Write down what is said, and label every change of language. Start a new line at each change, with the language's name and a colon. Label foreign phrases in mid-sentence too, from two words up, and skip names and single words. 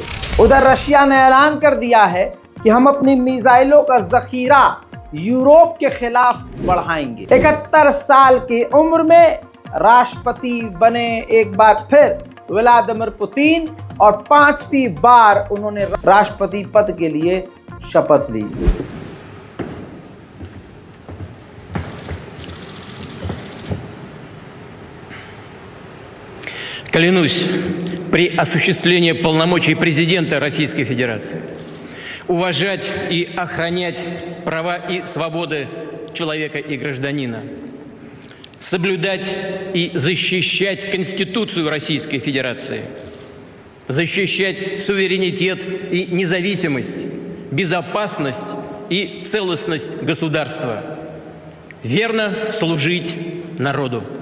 Hindi: उधर रशिया ने ऐलान कर दिया है कि हम अपनी मिसाइलों का ज़ख़ीरा यूरोप के खिलाफ बढ़ाएंगे। 71 साल की उम्र में राष्ट्रपति बने एक बार फिर व्लादिमीर पुतिन और 5वीं बार उन्होंने राष्ट्रपति पद के लिए शपथ ली।
Russian: Клянусь при осуществлении полномочий президента Российской Федерации уважать и охранять права и свободы человека и гражданина, соблюдать и защищать Конституцию Российской Федерации, защищать суверенитет и независимость, безопасность и целостность государства, верно служить народу.